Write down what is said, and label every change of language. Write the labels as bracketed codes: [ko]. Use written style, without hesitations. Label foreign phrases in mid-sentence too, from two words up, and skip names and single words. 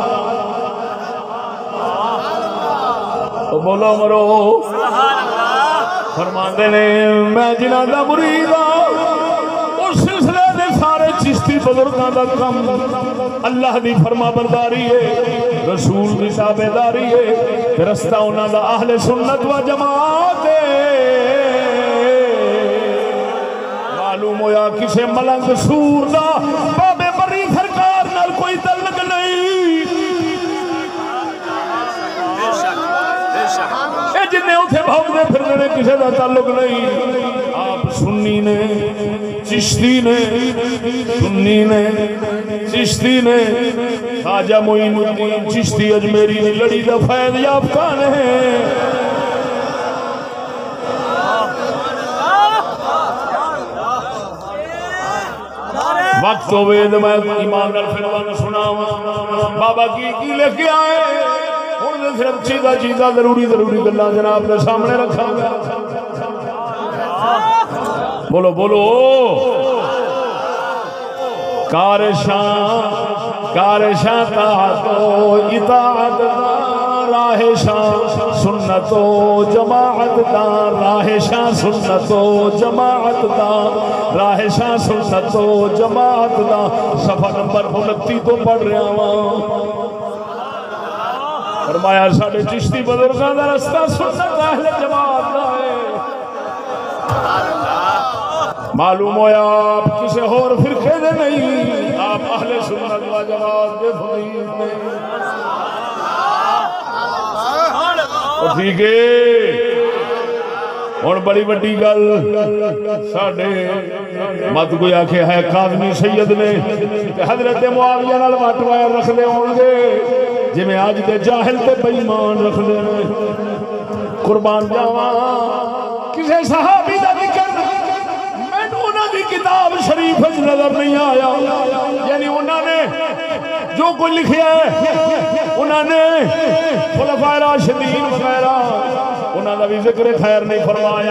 [pa] بولو مرو. فرماندے نے میں جنہاں دا مرید ہاں اس سلسلے دے سارے چشتی بزرگاں دا کم اللہ دی فرما برداری ہے رسول دی تابعداری ہے رستہ انہاں دا اہل سنت و جماعت ہے. معلوم ہویا کسے ملنگ سور دا بابے بری سرکار نال کوئی تعلق نہیں. اے جنے اتھے بھاؤدے پھر دے کسے دا تعلق نہیں. آپ سنی نے چشتی نے سنی نے چشتی نے خواجہ معین الدین چشتی اجمیری نے لڑی دا فیض یافتہ نے. وقت ہوئے تو میں ایمان نال فرمان سناواں بابا کی لے کے آئے ہن صرف چیزاں ضروری گلاں جناب دے سامنے رکھاں گا. بولو بولو. کار شاہ طاعت و اطاعت دا راہ شاہ سنت و جماعت دا راہ شاہ سنت و جماعت دا راہ شاہ سنت و جماعت دا. [ur] صفحہ نمبر 29 تو پڑھ رہا ہوں. [pa] فرمایا ساڈے چشتی بزرگاں دا رستہ سنت اہل جماعت دا ہے. معلوم ہویا آپ کسے اور فرقے دے نہیں آپ اہل سنت و جماعت دے فقیر نے. ٹھیک ہے ہن بڑی وڈی گل ساڈے مت کوئی آکھے ہے کاظمی سید نے حضرت معاویہ نال وٹ وائر رکھدے ہون گے جویں اج دے جاہل تے بے ایمان رکھدے نے. قربان جاواں کسے صحابی دا ذکر مینوں انہاں دی کتاب شریف وچ نظر نہیں آیا. یعنی انہاں نے جو کوئی لکھیا ہے انہاں نے خلفائے راشدین وغیرہ انہاں دا بھی ذکر خیر نہیں فرمایا.